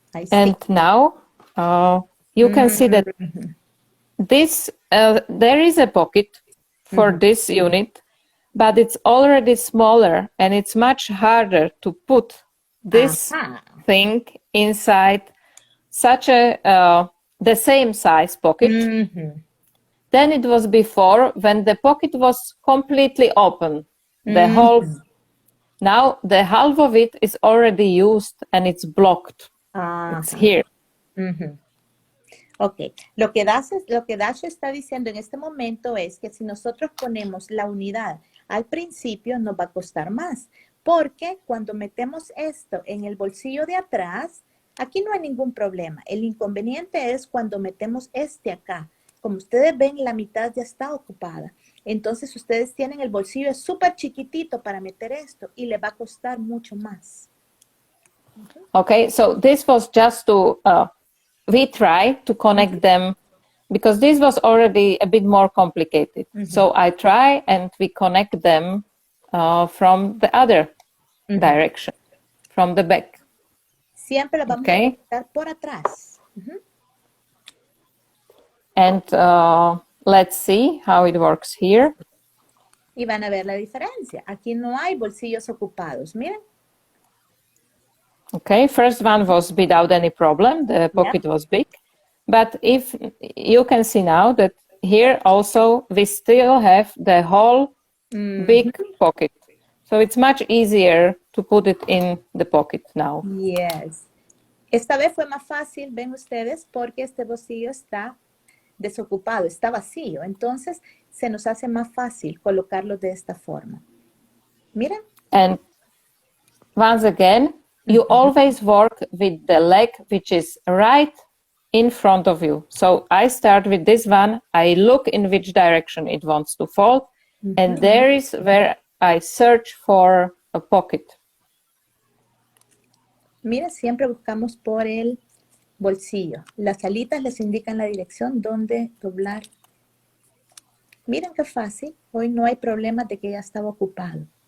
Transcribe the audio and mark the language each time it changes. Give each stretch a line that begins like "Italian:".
English: And now you can see that this there is a pocket for this unit, but it's already smaller and it's much harder to put this thing inside such a the same size pocket than it was before when the pocket was completely open. The whole now the half of it is already used and it's blocked. It's here.
Spanish: Ok, lo que Dasha está diciendo en este momento es que si nosotros ponemos la unidad al principio nos va a costar más, porque cuando metemos esto en el bolsillo de atrás, aquí no hay ningún problema. El inconveniente es cuando metemos este acá. Como ustedes ven, la mitad ya está ocupada. Entonces ustedes tienen el bolsillo súper chiquitito para meter esto y le va a costar mucho más.
English: Okay, so this was just to, we try to connect them because this was already a bit more complicated. So I try and we connect them from the other direction, from the back.
Spanish: Siempre lo vamos a conectar por atrás.
English: And let's see how it works here.
Spanish: Y van a ver la diferencia. Aquí no hay bolsillos ocupados. Miren.
English: Okay, first one was without any problem. The pocket was big. But if you can see now that here also we still have the whole big pocket. So it's much easier to put it in the pocket now. Yes.
Spanish: Esta vez fue más fácil, ven ustedes, porque este bolsillo está desocupado, está vacío. Entonces, se nos hace más fácil colocarlo de esta forma. Miren.
English: And once again, you always work with the leg which is right in front of you. So I start with this one. I look in which direction it wants to fold. And there is where I search for a pocket.
Spanish: Mira, siempre buscamos por el bolsillo. Las alitas les indican la dirección donde doblar. Miren qué fácil. Hoy no hay problema de que ya estaba ocupado.